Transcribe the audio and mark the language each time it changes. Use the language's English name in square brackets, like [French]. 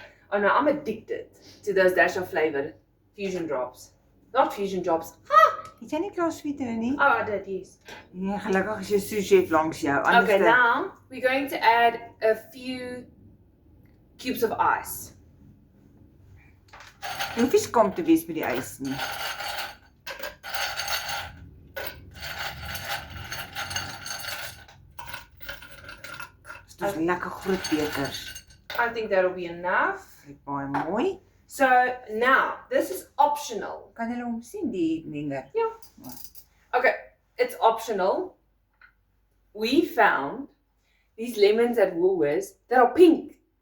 [English] Oh no, I'm addicted to those Dash of Flavor fusion drops. Not fusion drops. [Afrikaans] Het jy nie klaar sweet nie? [English] Oh, I did, yes. [Afrikaans] Nee, gelukkig is jou sous-chef langs jou. Anders [English] Okay, now we're going to add a few cubes of ice. [Afrikaans] Jy hoef nie skaam te wees met die ys nie. Dit is lekker groot bekers. [English] I think that'll be enough. [Afrikaans] Dit baie mooi. [English] So now, this is optional. [Afrikaans] Kan hulle hom sien die menger? [English] Okay, it's optional. We found these lemons at Woolworths that are pink.